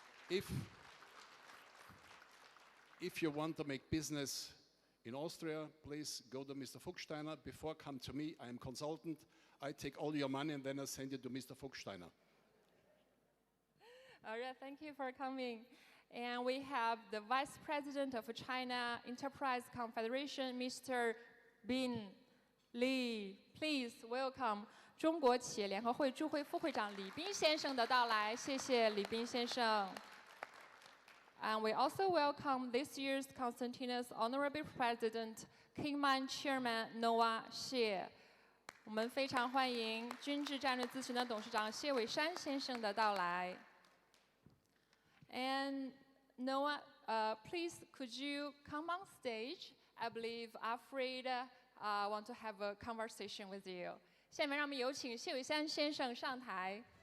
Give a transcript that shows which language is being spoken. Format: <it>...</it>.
<en>If you want to make business in Austria, please go to Mr. Fuchsteiner. Before, come to me. I am consultant. I take all your money and then I send it to Mr. Fuchsteiner. All right, thank you for coming. And we have the Vice President of China Enterprise Confederation, Mr. Bin Li. Please welcome</en> <zh>中国企业联合会驻会副会长李斌先生的到来，谢谢李斌先生。</zh> <en>And we also welcome this year's Constantinus Honorary President, Kingman Chairman Noah Xie.</en> <zh>我们非常欢迎君智战略咨询的董事长谢伟山先生的到来。</zh> <en>And Noah, please could you come on stage? I believe Alfred want to have a conversation with you.</en> <zh>下面让我们有请谢伟山先生上台。</zh>